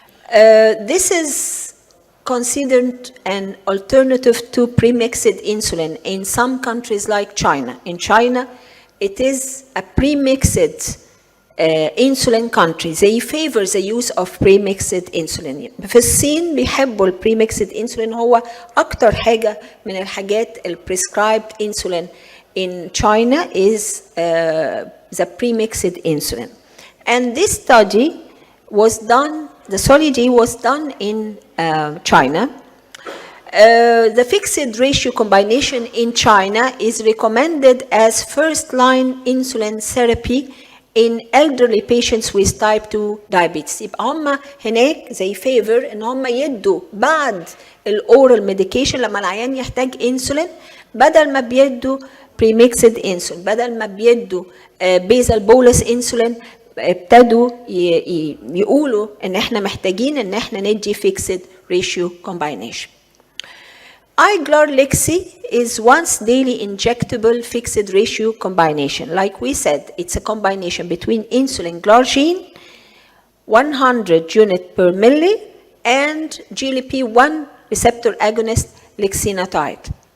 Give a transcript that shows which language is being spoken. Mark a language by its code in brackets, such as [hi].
[en] This is considered an alternative to premixed insulin in some countries like China. In China, it is a premixed insulin country. They favor the use of premixed insulin. [ar] في الصين بيحبوا [en] premixed insulin. [ar] هو أكتر حاجة من الحاجات [en] prescribed insulin in China is the premixed insulin. And this study was done, the SOLI-D was done in China. The fixed ratio combination in China is recommended as first-line insulin therapy in elderly patients with type 2 diabetes. [ar] يبقى هم هناك زي فيفر ان هم يدوا بعد الاورال ميديكيشن لما العيان يحتاج انسولين، بدل ما بيدوا [en] premixed insulin, [ar] بدل ما بيدوا [en] basal bolus insulin, [ar] ابتدوا يقولوا ان احنا محتاجين ان احنا ندي [en] Fixed ratio combination. Glycaemic is once daily injectable fixed ratio combination. Like we said, it's a combination between insulin glargine, 100 unit per milli, and GLP-1 receptor agonist lexinatide.